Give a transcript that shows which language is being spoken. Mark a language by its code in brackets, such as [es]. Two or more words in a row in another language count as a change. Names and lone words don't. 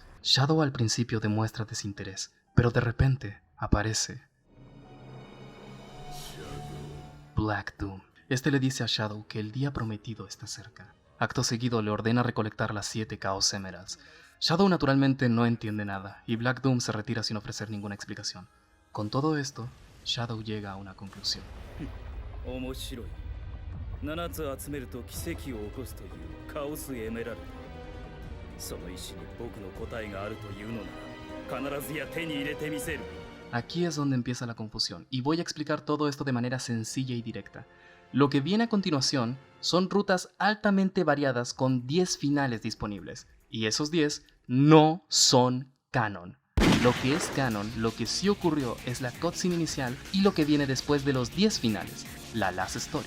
[es] Shadow al principio demuestra desinterés, pero de repente aparece Black Doom. Este le dice a Shadow que el día prometido está cerca. Acto seguido le ordena recolectar las 7 Chaos Emeralds. Shadow naturalmente no entiende nada, y Black Doom se retira sin ofrecer ninguna explicación. Con todo esto, Shadow llega a una conclusión. [ja] 面白い。7つ集めると奇跡を起こすというカオスエメラルド。その石に僕の答えがあるというのなら必ずや手に入れてみせる。 [es] Aquí es donde empieza la confusión, y voy a explicar todo esto de manera sencilla y directa. Lo que viene a continuación son rutas altamente variadas con 10 finales disponibles, y esos 10 no son canon. Lo que es canon, lo que sí ocurrió es la cutscene inicial y lo que viene después de los 10 finales, la Last Story.